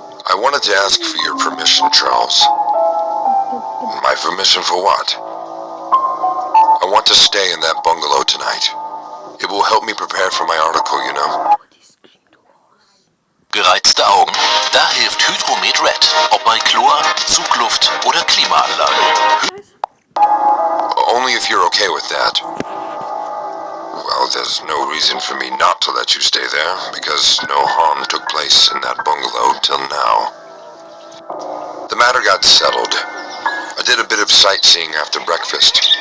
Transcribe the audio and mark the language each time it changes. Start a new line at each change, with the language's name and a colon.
English: I wanted to ask for your permission, Charles. My permission for what? I want to stay in that bungalow tonight. It will help me prepare for my article, you know.
German: Gereizte Augen? Da hilft Hydromed Red. Ob bei Chlor, Zugluft oder Klimaanlage.
English: Only if you're okay with that. Well, there's no reason for me not to let you stay there, because no harm took place in that bungalow till now. The matter got settled. I did a bit of sightseeing after breakfast.